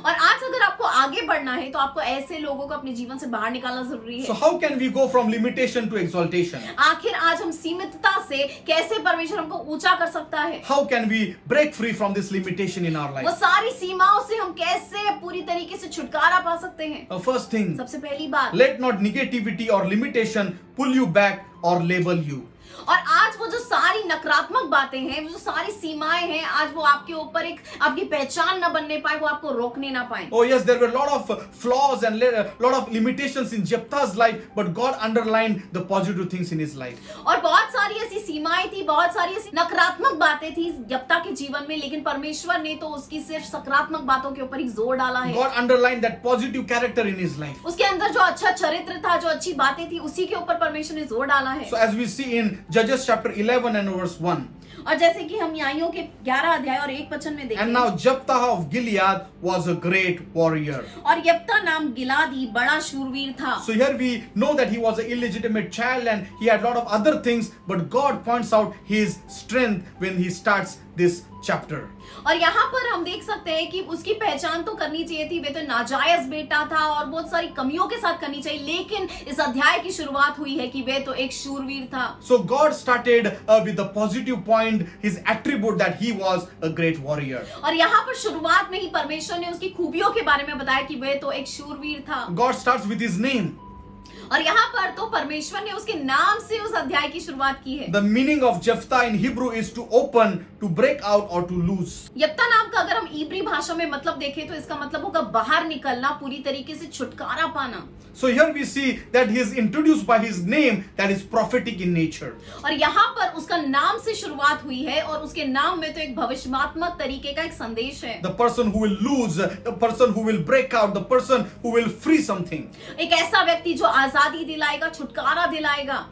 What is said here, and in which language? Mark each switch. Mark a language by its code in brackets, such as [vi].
[hi] और आज अगर आपको आगे बढ़ना है तो आपको ऐसे लोगों को अपने जीवन से बाहर निकालना जरूरी [en] So [hi] है। [en] how can we go from limitation to exaltation? [hi] आखिर आज हम सीमितता से कैसे परमेश्वर हमको ऊंचा कर सकता है? [en] How can we break free from this limitation in our [hi] वो [en] life? [hi] सारी सीमाओं से हम कैसे पूरी तरीके से छुटकारा पा सकते हैं? [en] First thing, [hi] सबसे पहली बात, [en] let not negativity or limitation pull you back or label you. [hi] और आज वो जो सारी नकारात्मक बातें हैं, वो जो सारी सीमाएं हैं, आज वो आपके ऊपर एक आपकी पहचान न बनने पाए, वो आपको रोकने ना पाए। [en] Oh yes, there were a lot of flaws and a lot of limitations in Jephthah's life, but God underlined the positive things in his life. [hi] और बहुत सारी ऐसी सीमाएं थी, बहुत सारी ऐसी नकारात्मक बातें थी यप्ता के जीवन में, लेकिन परमेश्वर ने तो उसकी सिर्फ सकारात्मक बातों के ऊपर ही जोर डाला है। [en] God underlined that positive character in his life. [hi] उसके अंदर जो अच्छा चरित्र था, जो अच्छी बातें थी, उसी के ऊपर परमेश्वर ने जोर डाला है। [en] So as we see in Judges chapter 11 and verse 1. [hi] और जैसे कि हम न्यायों के 11 अध्याय और 1 वचन में देखते [en] And [hi] हैं, [en] now Jephthah of Gilead was a great warrior. [hi] और यप्ता नाम गिलादी बड़ा शूरवीर था। [en] So here we know that he was an illegitimate child and he had a lot of other things, but God points out his strength when he starts this chapter. [hi] और यहाँ पर हम देख सकते हैं कि उसकी पहचान तो करनी चाहिए थी, वे तो नाजायज बेटा था और बहुत सारी कमियों के साथ करनी चाहिए, लेकिन इस अध्याय की शुरुआत हुई है कि वे तो एक शूरवीर था। [en] So God started with the positive point, his attribute that he was a great warrior. [hi] और यहाँ पर शुरुआत में ही परमेश्वर ने उसकी खूबियों के बारे में बताया कि वे तो एक शूरवीर था। [en] God starts with his name. [hi] और यहाँ पर तो परमेश्वर ने उसके नाम से उस अध्याय की शुरुआत की है। [en] The meaning of Jephthah in Hebrew is to open, to break out or to lose. [hi] यप्ता नाम का अगर हम इब्री भाषा में मतलब देखें तो इसका मतलब होगा बाहर निकलना, पूरी तरीके से छुटकारा पाना। [en] So here we see that he is introduced by his name that is prophetic in nature. [hi] और यहाँ पर उसका नाम से शुरुआत हुई है और उसके नाम में तो एक भविष्यवात्मक तरीके का एक संदेश है। [en] The person who will lose, the person who will break out, the person who will free something. [hi] एक ऐसा व्यक्ति जो आजादी दिलाएगा, छुटकारा दिलाएगा।